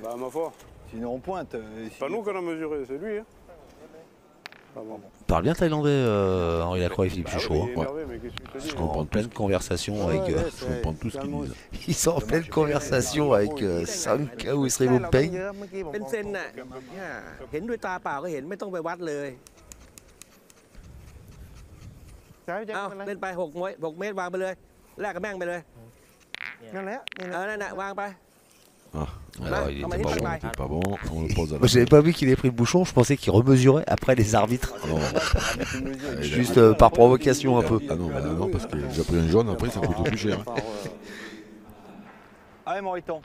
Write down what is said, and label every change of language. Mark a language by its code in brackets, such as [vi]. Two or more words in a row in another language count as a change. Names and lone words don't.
[fr] Bah ma foi, Sinon, on pointe. c'est pas nous qu'on a mesuré, c'est lui. Hein. Ah bon. Parle bien thaïlandais, Henri Lacroix et Philippe Bah oui, Suchot. il est Hein. énervé, mais qu'est-ce que je te dis Je En comprends pleine conversation Ouais, avec. ouais, Je comprends tout ce qu'ils disent. Ils sont en pleine conversation avec Sanka ou Sri Peng. [th] เป็นเซนน่ะเห็นด้วยตาเปล่าก็เห็นไม่ต้องไปวัดเลยเอาเล่นไป6 เมตรวางไปเลยแลกกับแม่งไปเลยนั่นแหละนั่นน่ะวางไป [fr] Ah, Alors, il Comment était il pas fait bon. c'est pas bon, on le pose à la Moi, j'avais pas vu qu'il ait pris le bouchon, je pensais qu'il remesurait après les arbitres. Non. Juste par provocation un peu. Ah non, bah non, parce qu'il a déjà pris un jaune, après ça coûte plus cher. Allez, Moriton.